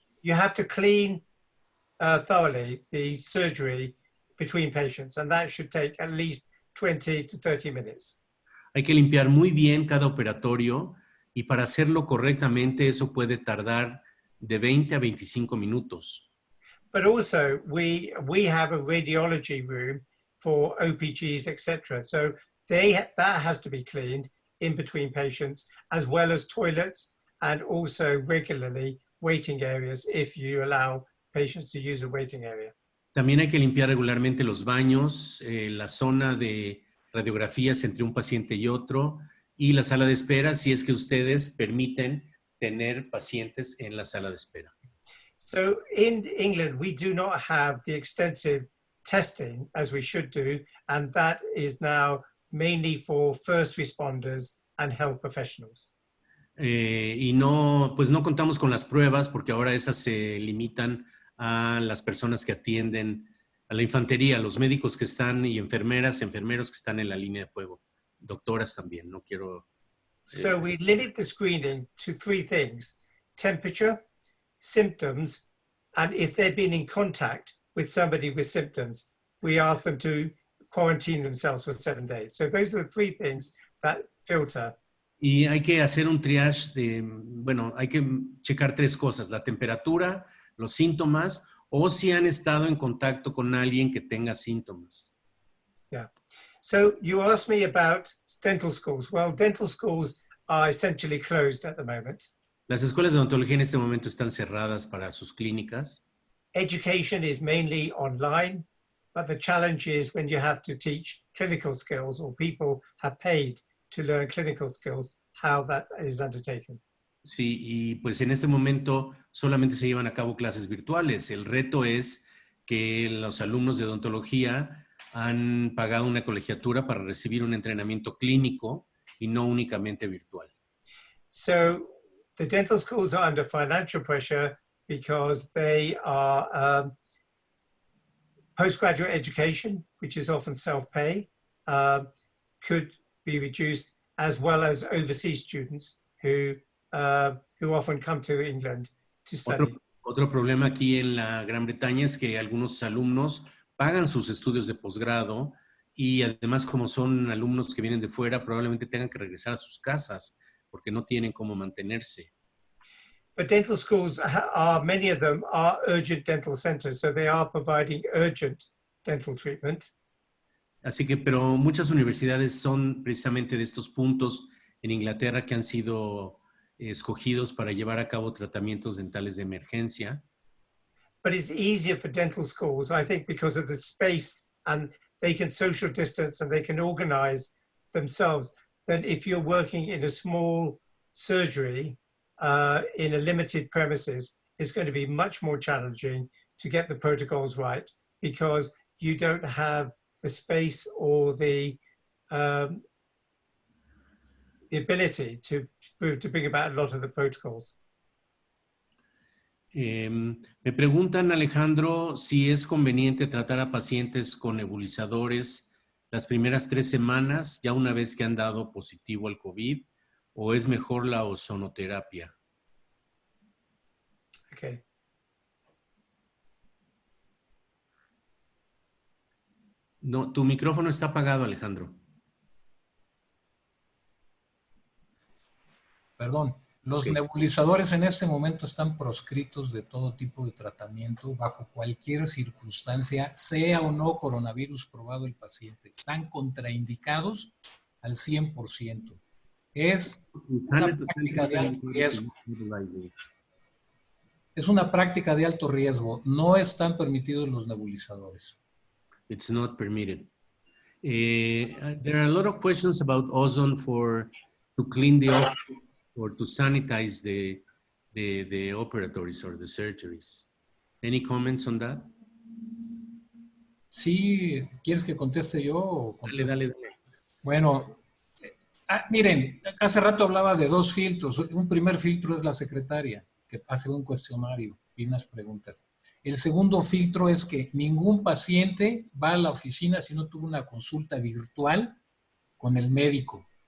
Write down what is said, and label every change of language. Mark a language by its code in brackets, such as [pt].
[en] You have to clean thoroughly the surgery between patients, and that should take at least 20 to 30 minutes. [es] Hay que limpiar muy bien cada operatorio, y para hacerlo correctamente eso puede tardar de 20 a 25 minutos. [en] But also we have a radiology room for OPGs, etc. So that has to be cleaned in between patients, as well as toilets, and also regularly waiting areas if you allow patients to use a waiting area. [es] También hay que limpiar regularmente los baños, la zona de radiografías entre un paciente y otro, y la sala de espera, si es que ustedes permiten tener pacientes en la sala de espera. [en] So in England, we do not have the extensive testing as we should do, and that is now mainly for first responders and health professionals. [es] Y no contamos con las pruebas, porque ahora esas se limitan a las personas que atienden a la infantería, los médicos que están y enfermeros que están en la línea de fuego, doctoras también, no quiero... [en] So we limit the screening to 3 things: temperature, symptoms, and if they've been in contact with somebody with symptoms, we ask them to quarantine themselves for 7 days. So those are the 3 things that filter. [es] Y hay que hacer un triage hay que checar 3 cosas: la temperatura, los síntomas, o si han estado en contacto con alguien que tenga síntomas. [en] Yeah. So you asked me about dental schools. Well, dental schools are essentially closed at the moment. [es] Las escuelas de odontología en este momento están cerradas para sus clínicas. [en] Education is mainly online, but the challenge is when you have to teach clinical skills, or people have paid to learn clinical skills, how that is undertaken. [es] Sí, y pues en este momento solamente se llevan a cabo clases virtuales. El reto es que los alumnos de odontología han pagado una colegiatura para recibir un entrenamiento clínico y no únicamente virtual. [en] So the dental schools are under financial pressure because they are postgraduate education, which is often self-pay, could be reduced, as well as overseas students who often come to England to study. [es] Otro problema aquí en la Gran Bretaña es que algunos alumnos pagan sus estudios de posgrado, y además, como son alumnos que vienen de fuera, probablemente tengan que regresar a sus casas porque no tienen cómo mantenerse. [en] But dental schools many of them are urgent dental centers, so they are providing urgent dental treatment. [es] Así que, pero muchas universidades son precisamente de estos puntos en Inglaterra que han sido escogidos para llevar a cabo tratamientos dentales de emergencia. [en] But it's easier for dental schools, I think, because of the space, and they can social distance and they can organize themselves, than if you're working in a small surgery in a limited premises. It's going to be much more challenging to get the protocols right, because you don't have the space or the the ability to bring about a lot of the protocols. [es] Me preguntan, Alejandro, si es conveniente tratar a pacientes con nebulizadores las primeras 3 semanas, ya una vez que han dado positivo al COVID, o es mejor la ozonoterapia. [en] Okay. [es] No, tu micrófono está apagado, Alejandro. Perdón. Los [en] Ok. [es] nebulizadores en este momento están proscritos de todo tipo de tratamiento bajo cualquier circunstancia, sea o no coronavirus probado el paciente. Están contraindicados al 100%. Es una práctica de alto riesgo. Es una práctica de alto riesgo. No están permitidos los nebulizadores. [en] It's not permitted. There are a lot of questions about ozone to clean the office or to sanitize the operatories or the surgeries. Any comments on that? [es] Sí, ¿quieres que conteste yo? O conteste? Dale. Bueno, miren, hace rato hablaba de 2 filtros. Un primer filtro es la secretaria, que hace un cuestionario y unas preguntas. El segundo filtro es que ningún paciente va a la oficina si no tuvo una consulta virtual con el médico.